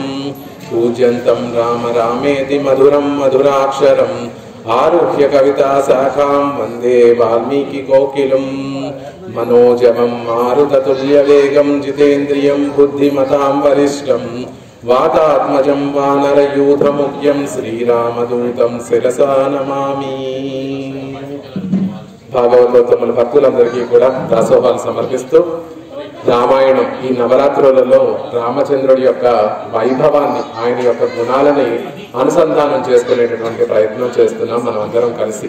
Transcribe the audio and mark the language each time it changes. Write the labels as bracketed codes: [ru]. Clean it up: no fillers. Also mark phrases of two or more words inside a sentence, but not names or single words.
[sa] पूज्यन्तं राम रामेति मधुरं मधुराक्षरम् आरुह्य कविता शाखां वन्दे वाल्मीकिकोकिलं मनोजवं मारुततुल्यवेगं जितेन्द्रियं बुद्धिमतां वरिष्ठं वातात्मजं वानरयूथमुख्यं श्रीरामदूतं शिरसा नमामि। [te] భాగవతోత్తముల భక్తులందరికీ కూడా దాసోహాలు సమర్పిస్తూ రామాయణం ఈ నవరాత్రులలో రామచంద్రుడి యొక్క వైభవాన్ని, ఆయన యొక్క గుణాలని అనుసంధానం చేసుకునేటటువంటి ప్రయత్నం చేస్తున్నాం మనం అందరం కలిసి.